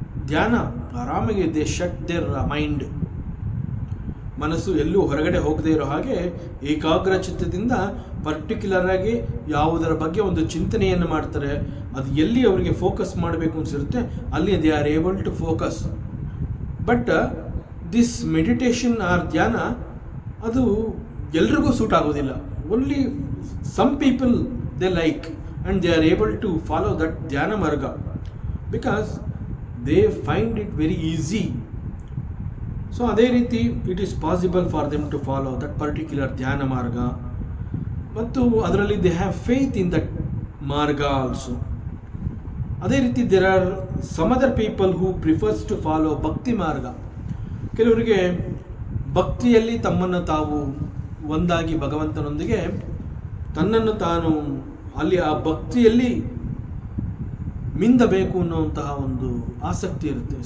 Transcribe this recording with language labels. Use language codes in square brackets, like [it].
[kn] ಧ್ಯಾನ ಆರಾಮಾಗಿ [en] they shut their mind, [kn] ಮನಸ್ಸು ಎಲ್ಲೂ ಹೊರಗಡೆ ಹೋಗದೇ ಇರೋ ಹಾಗೆ ಏಕಾಗ್ರ ಚಿತ್ತದಿಂದ ಪರ್ಟಿಕ್ಯುಲರ್ ಆಗಿ ಯಾವುದರ ಬಗ್ಗೆ ಒಂದು ಚಿಂತನೆಯನ್ನು ಮಾಡ್ತಾರೆ. ಅದು ಎಲ್ಲಿ ಅವರಿಗೆ ಫೋಕಸ್ ಮಾಡಬೇಕು ಅನಿಸಿರುತ್ತೆ ಅಲ್ಲಿ [en] They are able to focus. But this meditation or [kn] ಧ್ಯಾನ ಅದು ಎಲ್ರಿಗೂ ಸೂಟ್ ಆಗೋದಿಲ್ಲ. [en] Only some people they like and they are able to follow that dhyana marga because they find it very easy. So [kn] ಅದೇ ರೀತಿ [en] it is possible for them to follow that particular dhyana marga, [kn] ಮತ್ತು ಅದರಲ್ಲಿ [en] they have faith in that marga also. [kn] ಅದೇ ರೀತಿ [en] there are some other people who prefers to follow bhakti marga. [kn] ಕೆಲವರಿಗೆ ಭಕ್ತಿಯಲ್ಲಿ ತಮ್ಮನ್ನು ತಾವು ಒಂದಾಗಿ ಭಗವಂತನೊಂದಿಗೆ ತನ್ನನ್ನು ತಾನು ಅಲ್ಲಿ ಆ ಭಕ್ತಿಯಲ್ಲಿ ಮಿಂದಬೇಕು ಅನ್ನುವಂತಹ ಒಂದು ಆಸಕ್ತಿ ಇರುತ್ತೆ.